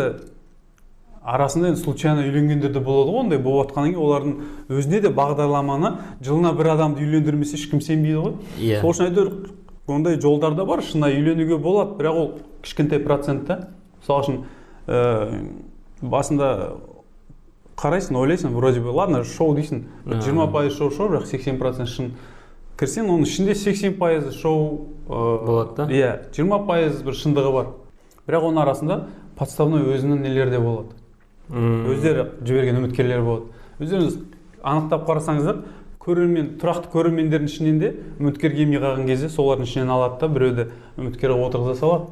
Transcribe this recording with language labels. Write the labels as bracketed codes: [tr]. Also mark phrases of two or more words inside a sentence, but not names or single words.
[kk] Бірақ енді арасында енді случайно үйленгендер де болады ғой, ондай болып жатқаннан кейін олардың өзіне де бағдарламаны жылына бір адамды үйлендірмесе ешкім сенбейді ғой. Сол үшін әйтеуір ондай жолдар да бар, шынайы үйленуге болады, бірақ ол кішкентай процент та. Мысалы үшін басында қарайсың, ойлайсың, [ru] вроде бы, ладно, [kk] шоу дейсің, 20% шоу, бірақ 80% шын. Кірсең, оның ішінде 80% шоу болады да? Иә, 20% бір шындығы бар. Бірақ оның арасында подставной өзінің нелер де болады. Өздері жіберген үміткерлер болады. Өздеріңіз анықтап қарасаңыздар, тұрақты көрермендердің ішінен де үміткер келмей қалған кезде солардың ішінен алады да, біреуді үміткерге отырғыза салады.